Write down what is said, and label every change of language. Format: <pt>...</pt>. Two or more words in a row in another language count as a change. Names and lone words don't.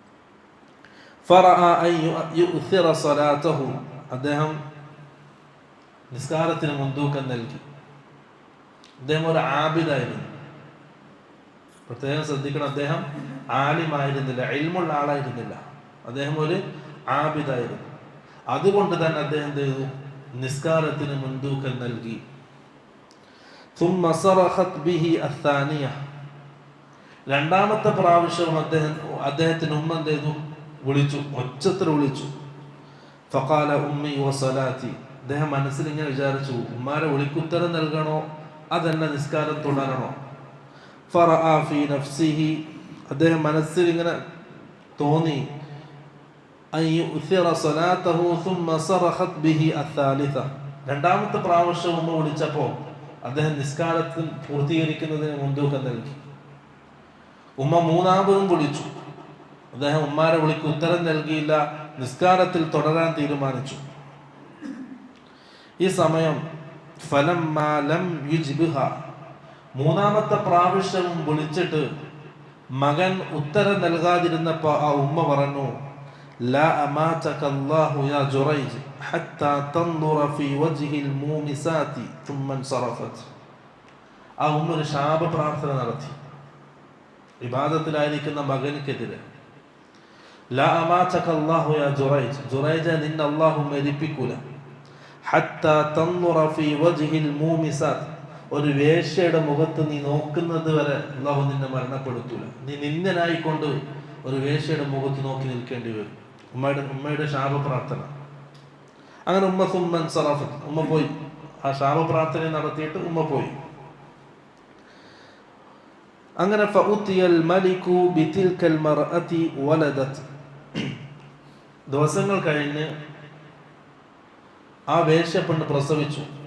<ml>അദ്ദേഹം നിസ്കാരത്തിന് മുൻതൂക്കം നൽകി. അദ്ദേഹം ഒരു ആബിദായിരുന്നു. പ്രത്യേകം ശ്രദ്ധിക്കണം, അദ്ദേഹം ആലിമായിരുന്നില്ല, ഇൽമുള്ള ആളായിരുന്നില്ല. അദ്ദേഹം ഒരു ആബിദായിരുന്നു. അതുകൊണ്ട് തന്നെ അദ്ദേഹം എന്ത് ചെയ്തു? നിസ്കാരത്തിന് മുൻതൂക്കം നൽകി.</ml> <ar>ثم صرخت به الثانية.</ar> <ml>രണ്ടാമത്തെ പ്രാവശ്യവും അദ്ദേഹത്തിന് ഉമ്മ എന്ത് ചെയ്തു? വിളിച്ചു, ഒച്ചത്തിൽ വിളിച്ചു.</ml> <ar>فقال أمي وصلاتي.</ar> <ml>അദ്ദേഹം മനസ്സിൽ ഇങ്ങനെ വിചാരിച്ചു, ഉമ്മാരെ വിളിക്കുത്തരം നൽകണോ അതല്ല നിസ്കാരം തുടരണോ?</ml> <ar>فرأى في نفسه.</ar> <ml>അദ്ദേഹം മനസ്സിൽ ഇങ്ങനെ തോന്നി,</ml> <ar>أن يؤثر صلاته ثم صرخت به الثالثة.</ar> <ml>രണ്ടാമത്തെ പ്രാവശ്യം ഉമ്മ വിളിച്ചപ്പോൾ അദ്ദേഹം നിസ്കാരത്തിൽ പൂർത്തീകരിക്കുന്നതിന് മുൻതൂക്കം നൽകി. ഉമ്മ മൂന്നാമതും വിളിച്ചു. അദ്ദേഹം ഉമ്മാരെ വിളിക്ക് ഉത്തരം നൽകിയില്ല, നിസ്കാരത്തിൽ തുടരാൻ തീരുമാനിച്ചു. ഈ സമയം</ml> <ar>فلما لم يجبها,</ar> <ml>മൂന്നാമത്തെ പ്രാവശ്യവും വിളിച്ചിട്ട് മകൻ ഉത്തരം നൽകാതിരുന്നപ്പോൾ ആ ഉമ്മ പറഞ്ഞു,</ml> <ar>لا أماتك الله يا جريج حتى تنظر في وجه المومسات ثم انصرفت.</ar> <ml>ആ ഉമ്മ ഒരു ശാപ പ്രാർത്ഥന നടത്തി ഇബാദത്തിലായിരിക്കുന്ന മകനിക്കെതിരെ.</ml> <ar>لا أماتك الله يا جريج,</ar> <ml>ജുറൈജ നിന്നെ അല്ലാഹു മരിപ്പിക്കൂല.</ml> <ar>حتى تنظر في وجه المومسات,</ar> <ml>ഒരു വേശ്യയുടെ മുഖത്ത് നീ നോക്കുന്നത് വരെ അല്ലാഹു നിന്നെ മരണപ്പെടുത്തൂല. നീ നിന്ദനായിക്കൊണ്ട് ഒരു വേശ്യയുടെ മുഖത്ത് നോക്കി നിൽക്കേണ്ടി വരും. ഉമ്മയുടെ ശാപ പ്രാർത്ഥന. അങ്ങനെ ഉമ്മ</ml> <ar>ثم انصرفت,</ar> <ml>ഉമ്മ പോയി. ആ ശാപ പ്രാർത്ഥന നടത്തിയിട്ട് ഉമ്മ പോയി. അങ്ങനെ</ml> <ar>فأتي الملك بتلك المرأة ولدت.</ar> <ml>ദിവസങ്ങൾ കഴിഞ്ഞ് ആ വേശ്യപ്പെണ്ണ് പ്രസവിച്ചു.</ml>